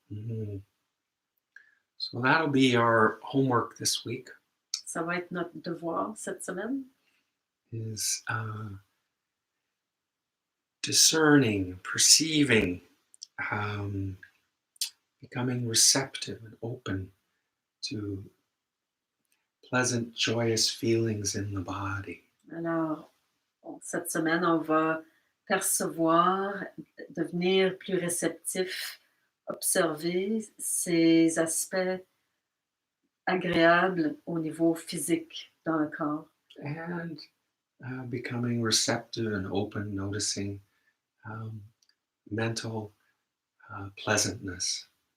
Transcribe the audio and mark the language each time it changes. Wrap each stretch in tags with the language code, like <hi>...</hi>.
<en>Mhm. So that'll be our homework this week.</en> <fr>Ça va être notre devoir cette semaine,</fr> <en>Is discerning, perceiving, becoming receptive and open to pleasant, joyous feelings in the body.</en> <fr>Alors, cette semaine, on va percevoir, devenir plus réceptif, observer ces aspects agréables au niveau physique dans le corps.</fr> <en>And becoming receptive and open, noticing mental pleasantness.</en>